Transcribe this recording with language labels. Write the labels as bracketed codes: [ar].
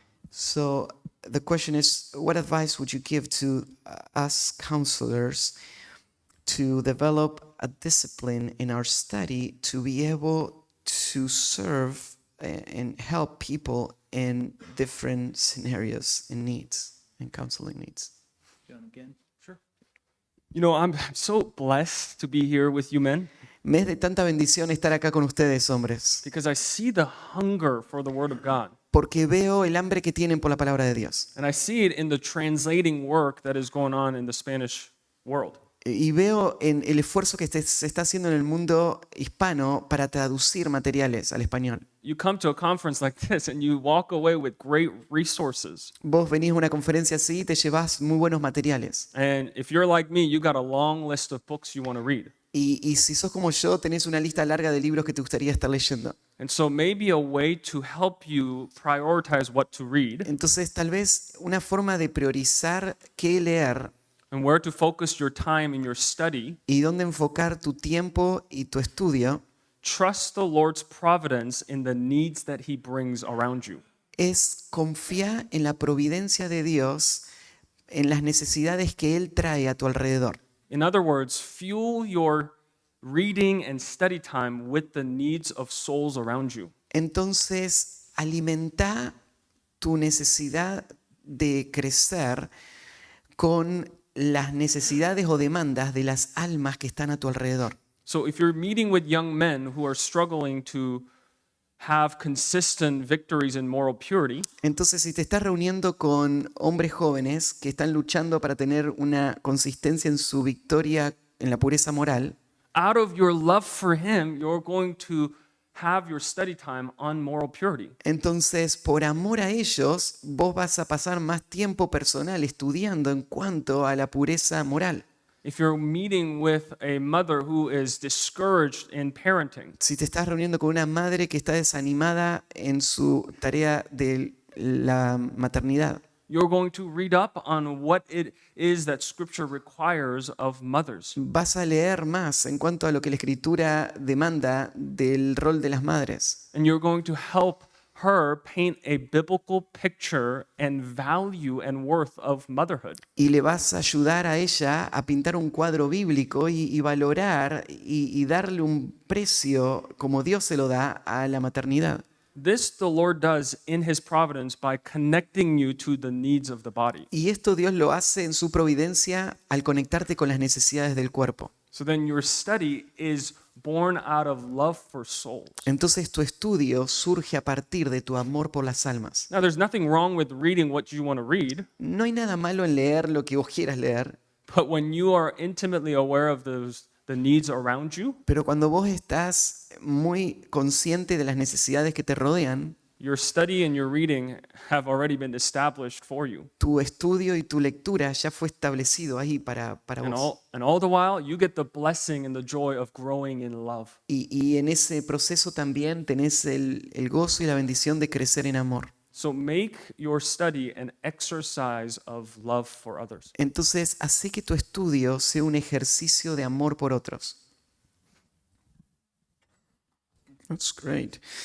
[en] So the question is, what advice would you give to us counselors to develop a discipline in our study to be able to serve and help people in different scenarios and needs and counseling needs? Sure. You know, I'm so blessed to be here with you men [es] Me es de tanta bendición estar acá con ustedes, hombres, [en] because I see the hunger for the Word of God. [es] porque veo el hambre que tienen por la palabra de Dios. [en] And I see it in the translating work that is going on in the Spanish world. [es] Y veo en el esfuerzo que se está haciendo en el mundo hispano para traducir materiales al español. [en] You come to a conference like this and you walk away with great resources. [es] Vos venís a una conferencia así y te llevas muy buenos materiales. [en] And if you're like me, you got a long list of books you want to read. [es] Y si sos como yo, tenés una lista larga de libros que te gustaría estar leyendo. [en] And so maybe a way to help you prioritize what to read [es] Entonces, tal vez una forma de priorizar qué leer [en] and where to focus your time in your study, [es] y dónde enfocar tu tiempo y tu estudio [en] trust the Lord's providence in the needs that He brings around you. [es] es confiar en la providencia de Dios, en las necesidades que Él trae a tu alrededor. [en] In other words, fuel your reading and study time with the needs of souls around you. [es] Entonces, alimenta tu necesidad de crecer con las necesidades o demandas de las almas que están a tu alrededor. [en] So if you're meeting with young men who are struggling to have consistent victories in moral purity, [es] Entonces, si te estás reuniendo con hombres jóvenes que están luchando para tener una consistencia en su victoria en la pureza moral, [en] out of your love for Him, you're going to have your study time on moral purity. [es] entonces por amor a ellos, vos vas a pasar más tiempo personal estudiando en cuanto a la pureza moral. [en] If you're meeting with a mother who is discouraged in parenting, [es] Si te estás reuniendo con una madre que está desanimada en su tarea de la maternidad, [en] you're going to read up on what it is that Scripture requires of mothers. [es] vas a leer más en cuanto a lo que la Escritura demanda del rol de las madres. [en] And you're going to help her paint a biblical picture and value and worth of motherhood. [es] Y le vas a ayudar a ella a pintar un cuadro bíblico y valorar y darle un precio como Dios se lo da a la maternidad. [en] This the Lord does in His providence by connecting you to the needs of the body. [es] Y esto Dios lo hace en su providencia al conectarte con las necesidades del cuerpo. [en] So then your study is born out of love for souls. [es] Entonces tu estudio surge a partir de tu amor por las almas. [en] Now, there's nothing wrong with reading what you want to read, [es] No hay nada malo en leer lo que vos quieras leer, [en] but when you are intimately aware of the needs around you, [es] pero cuando vos estás muy consciente de las necesidades que te rodean, [en] your study and your reading have already been established for you. [es] tu estudio y tu lectura ya fue establecido ahí para [en] And [es] vos. [en] all the while, you get the blessing and the joy of growing in love. [es] Y en ese proceso también tenés el gozo y la bendición de crecer en amor. [en] So make your study an exercise of love for others. [es] Entonces, hace que tu estudio sea un ejercicio de amor por otros. [en] That's great.